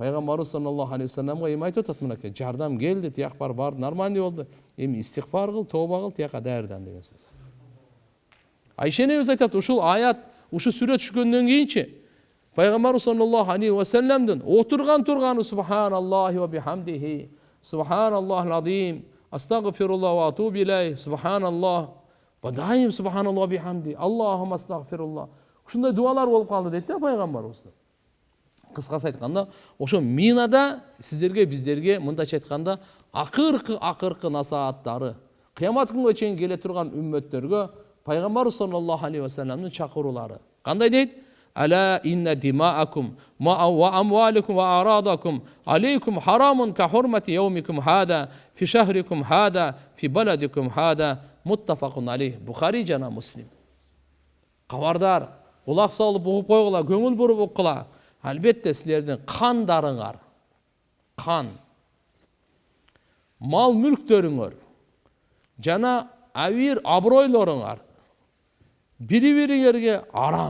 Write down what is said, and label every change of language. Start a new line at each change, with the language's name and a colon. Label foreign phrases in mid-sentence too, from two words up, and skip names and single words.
Kyrgyz: Пайгамбарыбыз
Arabic: صلى الله عليه
Kyrgyz: вассаламга эми айтып атат мынакей, жардам келди, тияк бар, барды нормальный болду. Эми истигфар кыл, тооба кыл, тияка даярдан деген сөз. Айша энебиз айтат, ушул аят, ушу сүрө түшкөндөн кийинчи Пайгамбарыбыз
Arabic: صلى الله عليه
Kyrgyz: вассаламдын отурган турганы
Arabic: سبحان الله وبحمده سبحان الله العظيم أستغفر الله وأتوب إليه سبحان الله ودائما سبحان الله وبحمده اللهم أستغفر الله.
Kyrgyz: Ушундай дуалар болуп калды дейт да пайгамбарыбыз. Кыскасы айтканда, ошо Минада сиздерге, биздерге мындайча айтканда акыркы насааттары, кыямат күнгө чейин келе турган үммөттөргө пайгамбарыбыз
Arabic: صلى الله عليه
Kyrgyz: вассаламдын чакыруулары. Кандай дейт?
Arabic: ألا إن دماءكم وأموالكم وأعراضكم عليكم حرام كحرمة يومكم هذا في شهركم هذا في بلدكم هذا متفق عليه.
Kyrgyz: Бухари жана Муслим. Кабардар, кулак салып угуп койгула, көңүл буруп уккула. Албетте силердин кандарыңар, кан, мал мүлктөрүңөр жана авир абройлоруңар бири-бириңерге арам.